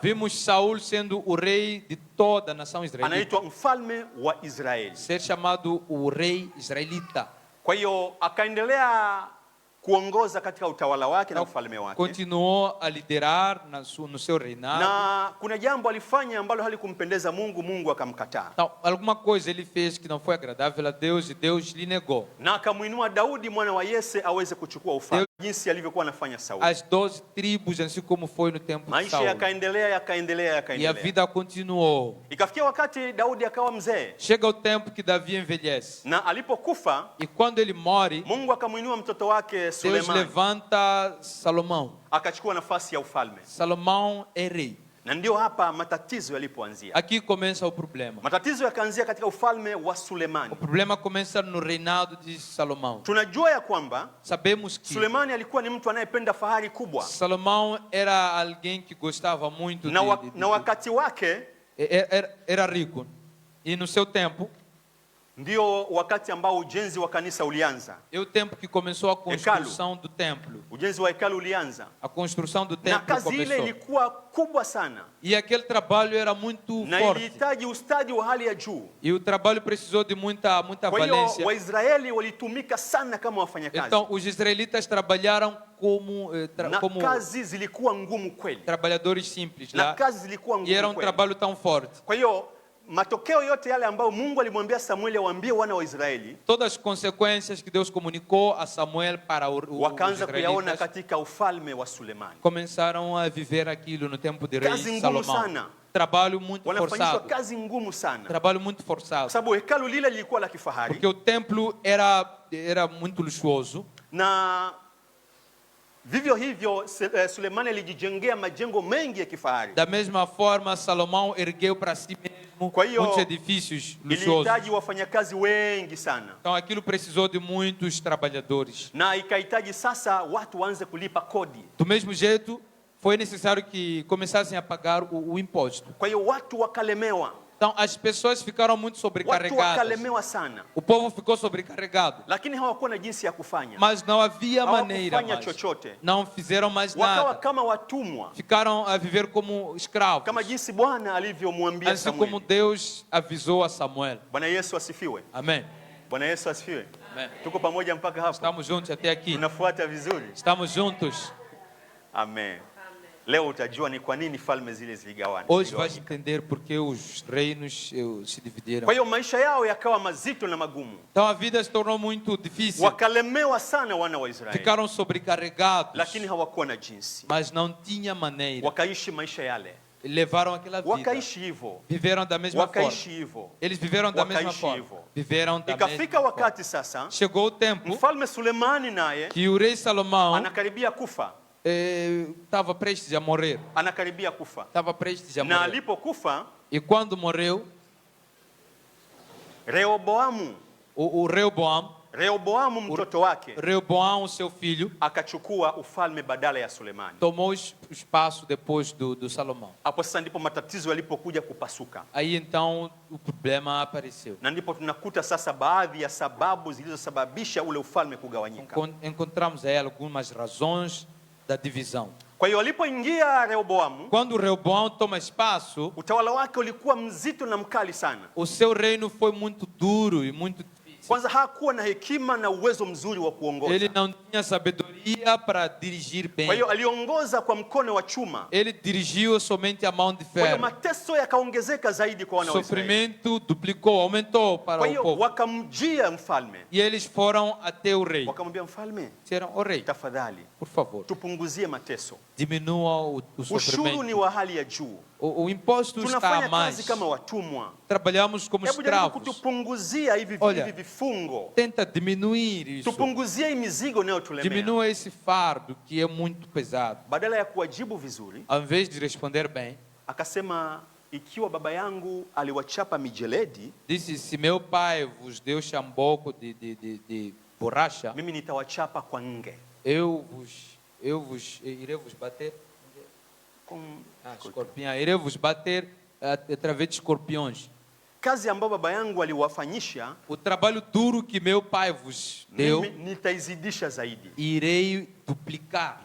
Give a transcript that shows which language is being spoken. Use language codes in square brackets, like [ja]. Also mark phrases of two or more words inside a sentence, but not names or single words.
[pt] Vimos Saul sendo o rei de toda a nação israelita. [sw] Anaitwa mfalme wa Israeli. [pt] Ser chamado o rei israelita. [sw] Kwa hiyo akaendelea kuongoza katika utawala wake na ufalme wake. [pt] Continuou a liderar no seu reinado. [sw] Na kuna jambo alifanya ambalo halikumpendeza Mungu, Mungu akamkataa. [pt] Então, alguma coisa ele fez que não foi agradável a Deus e Deus lhe negou. [sw] Na akamuinua Daudi mwana wa Yese aweze kuchukua ufalme, jinsi alivyokuwa anafanya Sauli. [pt] As 12 tribos, assim como foi no tempo de [sw] Maisha [pt] Saul. [sw] yakaendelea [pt] E a [sw] yakaendelea. [pt] vida continuou. [sw] Ikafikia wakati Daudi akawa mzee, [pt] Chega o tempo que Davi envelhece. [sw] na alipokufa [pt] E quando ele morre, [sw] Mungu akamuinua mtoto wake [pt] Deus [sw] Suleiman, [pt] levanta Salomão. [sw] akachukua nafasi ya ufalme. [pt] Salomão é rei. [sw] Na ndio hapa matatizo yalipoanzia. [pt] Aqui começa o problema. [sw] Matatizo yakaanzia katika ufalme wa [pt] O [sw] Sulemani. [pt] problema começa no reinado de Salomão. [sw] Tunajua ya kwamba [pt] Sabemos que [sw] Sulemani alikuwa ni mtu anayependa fahari kubwa, [pt] Salomão era alguém que gostava muito [sw] na wakati wake [pt] era rico. E no seu tempo, [sw] ndio wakati ambao ujenzi wa kanisa ulianza. [pt] É o tempo que começou a construção do templo. [sw] Ujenzi wa hekalu ulianza. [pt] A construção do [sw] Na [pt] templo [sw] kazi ile [pt] começou. [sw] ilikuwa kubwa sana. [pt] E aquele trabalho era muito [sw] Na [pt] forte. [sw] ilihitaji ustadi wa hali ya juu. [pt] E o trabalho precisou de muita [sw] Kwa hiyo [pt] valência. [sw] Waisraeli walitumika sana kama wafanyakazi. [pt] Então, os israelitas trabalharam como, [sw] Na [pt] como [sw] kazi zilikuwa ngumu kweli. [pt] trabalhadores simples [sw] Na [pt] lá. [sw] kazi zilikuwa [pt] E era [sw] ngumu kweli. [pt] trabalho tão forte. [sw] Kwa hiyo matokeo yote yale ambayo Mungu alimwambia Samueli awaambie wana wa Israeli, [pt] Todas as consequências que Deus comunicou a Samuel para os [sw] wakaanza kuyaona [pt] israelitas [sw] katika ufalme wa Sulemani. [pt] começaram a viver aquilo no tempo de rei [sw] Kazi ngumu [pt] Salomão. [sw] sana. [pt] Trabalho muito [sw] Wanafanyishwa [pt] forçado. [sw] kazi ngumu sana. [pt] Trabalho muito [sw] Kwa [pt] forçado. [sw] sababu hekalu lile lilikuwa la kifahari [pt] Porque o templo era muito luxuoso. [sw] na vivyo hivyo Sulemani alijijengea majengo mengi ya kifahari. [pt] Da mesma forma, Salomão ergueu para si mesmo [sw] Kwa hiyo, [pt] muitos edifícios luxuosos. [sw] Ilihitaji wafanyakazi wengi sana, [pt] Então aquilo precisou de muitos trabalhadores. [sw] na ikahitaji sasa watu waanze kulipa kodi. [pt] Do mesmo jeito, foi necessário que começassem a pagar o imposto. [sw] Kwa hiyo watu wakalemewa, [pt] Então as pessoas ficaram muito [sw] watu [pt] sobrecarregadas. [sw] wakalemewa sana, [pt] O povo ficou sobrecarregado. [sw] lakini hawakuwa na jinsi ya kufanya. [pt] Mas não havia maneira [sw] Hawakufanya [pt] mais. [sw] chochote, [pt] Não fizeram mais [sw] wakawa [pt] nada. [sw] kama watumwa, [pt] Ficaram a viver como escravos. [sw] kama jinsi Bwana alivyomwambia [pt] Assim como [sw] Samueli. [pt] Deus avisou a Samuel. [sw] Bwana Yesu asifiwe. [pt] Amém. [sw] Bwana Yesu asifiwe. [pt] Amém. [sw] Tuko pamoja mpaka hapo? [pt] Estamos juntos até aqui. [sw] Tunafuata vizuri? [pt] Estamos juntos. Amen. [sw] Leo utajua ni kwa nini falme zile ziligawana. [pt] Hoje vais entender porque os reinos se dividiram. [sw] Kwa hiyo maisha yao yakawa mazito na magumu, [pt] Então a vida se tornou muito difícil. [sw] wakalemewa sana wana wa Israeli, [pt] Ficaram sobrecarregados, [sw] lakini hawakuwa na jinsi, [pt] mas não tinha maneira. [sw] wakaishi maisha yale, [pt] Levaram aquela vida. [sw] wakaishi hivyo, [pt] Viveram da mesma forma. [sw] wakaishi hivyo. [pt] Eles viveram da mesma [sw] Wakaishi [pt] forma. [sw] hivyo. [pt] Viveram da [sw] Ikafika [pt] mesma forma. [sw] wakati sasa [pt] Chegou o tempo [sw] mfalme Sulemani naye [pt] que o rei Salomão [sw] anakaribia kufa, [pt] estava prestes a morrer. [sw] anakaribia kufa, [pt] Estava prestes a [sw] na [pt] morrer. [sw] alipokufa [pt] E quando morreu, [sw] Rehoboamu, [pt] o [sw] Rehoboamu mtoto wake [pt] Reoboão, o seu filho, [sw] akachukua ufalme badala ya Sulemani. [pt] tomou o espaço depois do Salomão. [sw] Hapo sasa ndipo matatizo yalipokuja kupasuka, [pt] Aí então o problema apareceu. [sw] na ndipo tunakuta sasa baadhi ya sababu zilizosababisha ule ufalme kugawanyika. [pt] Encontramos aí algumas razões da divisão. [sw] Kwa hiyo alipoingia Rehoboamu, [pt] Quando Reoboão toma espaço, [sw] utawala wake ulikuwa mzito na mkali sana. [pt] o seu reino foi muito duro e muito difícil. [sw] Kwanza hakuwa na hekima na uwezo mzuri wa kuongoza. [pt] Ele não tinha sabedoria para dirigir bem. [sw] Kwa hiyo aliongoza kwa mkono wa chuma. [pt] Ele dirigiu somente a mão de [sw] Kwa hiyo [pt] ferro. [sw] mateso yakaongezeka zaidi kwa wana wa Israeli. [pt] Sofrimento duplicou, aumentou para [sw] Kwa [pt] o [sw] hiyo [pt] povo. [sw] wakamjia mfalme, [pt] E eles foram até o rei. [sw] wakamwambia mfalme, [pt] Disseram, o rei, [sw] tafadhali [pt] por favor, [sw] tupunguzie mateso. [pt] diminua o [sw] Ushuru [pt] sofrimento. [sw] ni wa hali ya juu, [pt] O imposto está a [sw] tunafanya [pt] mais. [sw] kazi kama watumwa. [pt] Trabalhamos como [sw] Hebu jaribu [pt] escravos. [sw] kutupunguzia hivi [pt] Olha, [sw] hivi vifungo, [pt] Tenta diminuir isso. [sw] tupunguzie hii mizigo inayotulemea. [pt] Diminua esse fardo que é muito pesado. [sw] Badala ya kuwajibu vizuri, [pt] Ao invés de responder bem, [sw] akasema, ikiwa baba yangu aliwachapa mijeledi, [pt] disse: se meu pai vos deu chamboco de borracha, [sw] mimi nitawachapa kwa nge. [pt] irei vos bater. Com- Escorpião, irei vos bater através de escorpiões. [sw] Kazi ambayo baba yangu aliwafanyisha, [pt] O trabalho duro que meu pai vos deu, [sw] mimi nitaizidisha zaidi. [pt] irei duplicar.